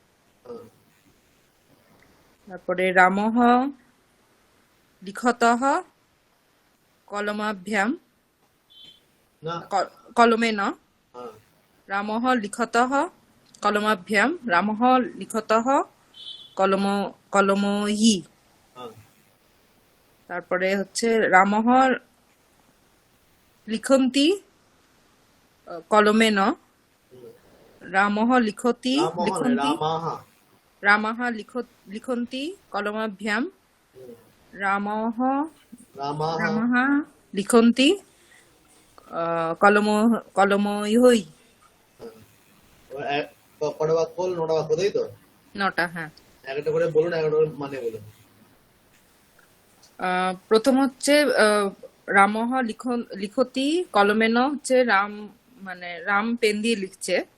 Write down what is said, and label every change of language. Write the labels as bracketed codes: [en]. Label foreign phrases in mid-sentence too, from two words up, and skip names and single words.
[sa] তারপরে রামঃ লিখতঃ কলমাভ্যাম, [bn] না, [sa] কলমেন, [bn] হ্যাঁ, [sa] রামঃ লিখতঃ কলমাভ্যাম, রামঃ লিখতঃ কলমৈহি। [bn] হ্যাঁ, তারপরে হচ্ছে [sa] রামঃ লিখন্তি কলমেন, রামঃ লিখতি রামঃ লিখন্তি কলমাভ্যাম, রামঃ লিখন্তি কলমৈহি। [bn] কটা বাক্য হলো? 9টা বাক্য, তাই তো? 9টা, হ্যাঁ। একটা করে বলুন, একটা করে মানে বলুন। প্রথম হচ্ছে [sa] রামঃ লিখতি কলমেন, [bn] হচ্ছে রাম, মানে রাম পেন দিয়ে লিখছে।